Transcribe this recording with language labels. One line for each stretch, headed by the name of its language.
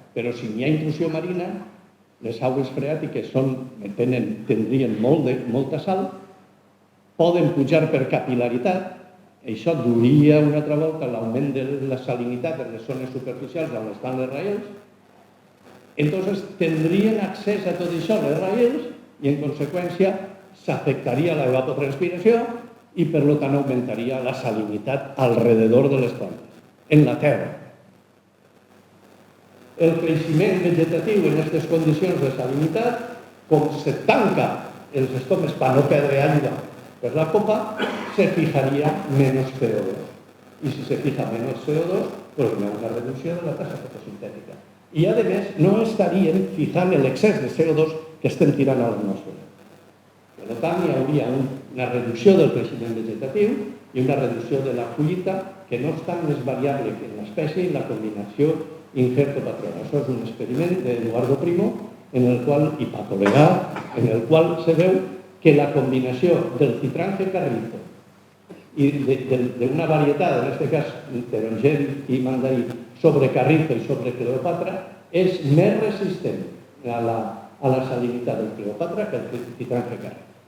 Catalan: Però si n'hi ha intrusió marina, les aigües freàtiques tindrien molta sal, poden pujar per capil·laritat, això duria una altra volta l'augment de la salinitat en les zones superficials on estan les raïls, entonces tindrien accés a tot això les raïls i en conseqüència s'afectaria l'evapotranspiració i per tant augmentaria la salinitat alrededor de les plantes, en la terra. El creixement vegetatiu en aquestes condicions de salinitat, com se tanca els estomes per no perdre aigua per la copa,
Spanish: se fijaria menos CO2. Y si se fija menos CO2, pues no hay una reducción de la tasa fotosintética. Y además no estarían fijando el exceso de CO2 que estén
Catalan: tirant a l'atmosfera. Per tant, hi hauria una reducció del creixement vegetatiu i una reducció de la collita que no és tan més variable que en l'espècie i la combinació injerto-patrona. Això és un experiment d'Eduardo Primo i Paco Legà, en el qual se veu que la combinació del citrange carrizo i d'una varietat, en aquest cas taronger i mandarí, sobre carrizo i sobre Cleopatra, és més resistent a la salinitat del Cleopatra que el citrange carrizo.